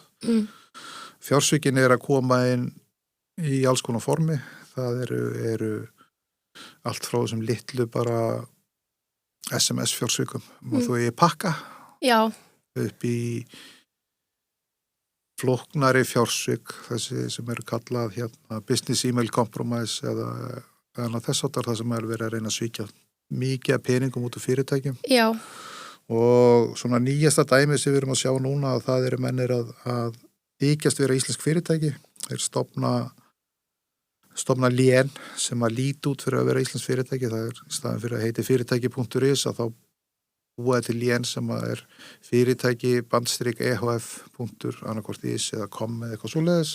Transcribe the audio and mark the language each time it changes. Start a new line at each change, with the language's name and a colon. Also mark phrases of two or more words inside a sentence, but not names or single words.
Icelandic: Fjársvikin að koma inn í alls konar formi, það eru allt frá þessum litlu bara SMS fjársvikum og þú pakka upp í flóknari fjársvik, þessi sem eru kallað
English: business email compromise
Icelandic: eða þess áttar það sem verið að reyna að svíkja mikið peningum út úr fyrirtækjum. Já. Og svona nýjasta dæmi sem við erum að sjá núna að það eru mennir að þykjast vera íslensk fyrirtæki, þeir stofna lén sem að líti út fyrir að vera íslensk fyrirtæki, það í staðin fyrir að heiti fyrirtæki.is að þá búið til lén sem að fyrirtæki _ehf.is eða com eða eitthvað svoleiðis.